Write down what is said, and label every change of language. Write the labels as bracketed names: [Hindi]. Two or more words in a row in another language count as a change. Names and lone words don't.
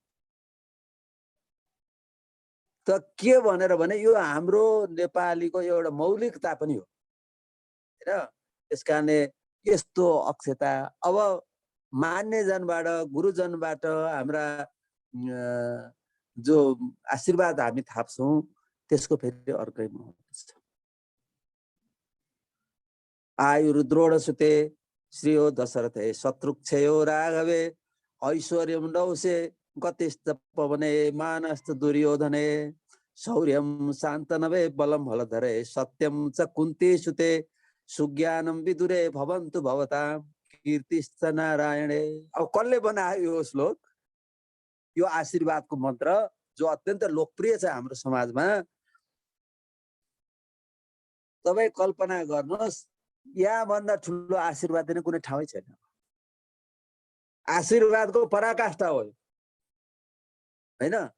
[Nepali] त के भनेर भने यो हाम्रो नेपालीको एउटा मौलिकता पनि हो हैन। त्यसकारणले यस्तो अक्षता अब मान्यजनबाट, गुरुजनबाट हाम्रा जो आशीर्वाद हामी थाप्छौँ, त्यसको फेरि अर्कै महत्त्व छ। [Sanskrit] आयुर्द्रोण सुते श्रियो दशरथे शत्रुक्षयो राघवे ऐश्वर्यं नौसे गतिश्च पवने मानश्च दुर्योधने शौर्यं शान्तनवे बलं फलधरे सत्यं च कुन्ती सुते सुज्ञानं विदुरे भवन्तु भवतां कीर्तिश्च नारायणे। [Nepali] अब कसले बनायो यो श्लोक? यो आशीर्वादको मन्त्र जो अत्यन्त लोकप्रिय छ हाम्रो समाजमा। तपाईँ कल्पना गर्नुहोस्, यहाँभन्दा ठुलो आशीर्वाद दिने कुनै ठाउँै छैन। आशीर्वादको पराकाष्ठा हो हैन।